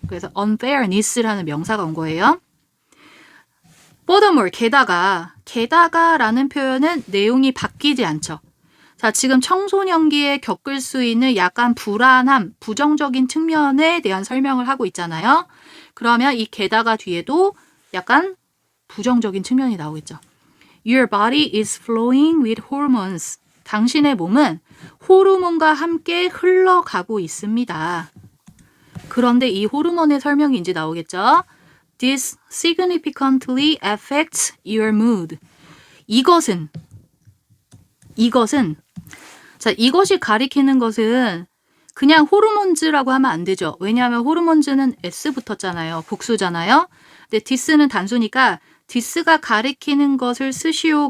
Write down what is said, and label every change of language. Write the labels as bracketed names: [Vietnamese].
[Korean] 그래서 unfairness라는 명사가 온 거예요. furthermore, 게다가라는 표현은 내용이 바뀌지 않죠. 자, 지금 청소년기에 겪을 수 있는 약간 불안함, 부정적인 측면에 대한 설명을 하고 있잖아요. 그러면 이 게다가 뒤에도 약간 부정적인 측면이 나오겠죠. [English] Your body is flowing with hormones. [Korean] 당신의 몸은 호르몬과 함께 흘러가고 있습니다. 그런데 이 호르몬의 설명이 이제 나오겠죠. [English] This significantly affects your mood. [Korean] 이것은 자, 이것이 가리키는 것은 그냥 호르몬즈라고 하면 안 되죠. 왜냐하면 호르몬즈는 S 붙었잖아요. 복수잖아요. 근데 this는 단수니까 this가 가리키는 것을 쓰시오.